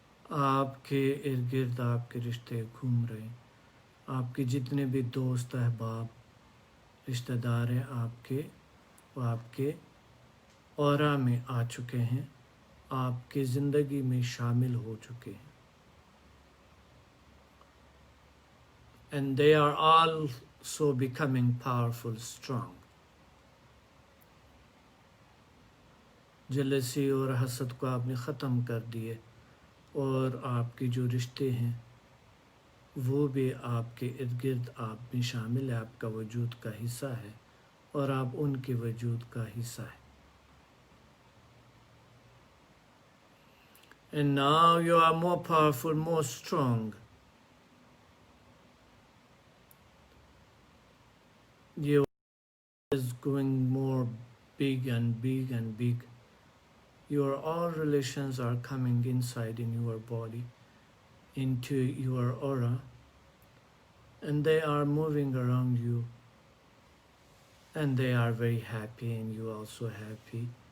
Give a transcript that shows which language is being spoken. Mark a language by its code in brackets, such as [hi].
[ur] آپ کے ارد گرد آپ کے رشتے گھوم رہے ہیں. آپ کے جتنے بھی دوست احباب رشتہ دار ہیں آپ کے, وہ آپ کے اورا میں آ چکے ہیں, آپ کی زندگی میں شامل ہو چکے ہیں. [en] And they are also becoming powerful, strong. [ur] جلسی اور حسد کو آپ نے ختم کر دیے, اور آپ کے جو رشتے ہیں وہ بھی آپ کے ارد گرد آپ میں شامل ہے, آپ کا وجود کا حصہ ہے, اور آپ ان کے وجود کا حصہ ہے. [en] And now you are more powerful, more strong. You is going more big and big and big. Your all relations are coming inside in your body, into your aura, and they are moving around you, and they are very happy, and you are also happy.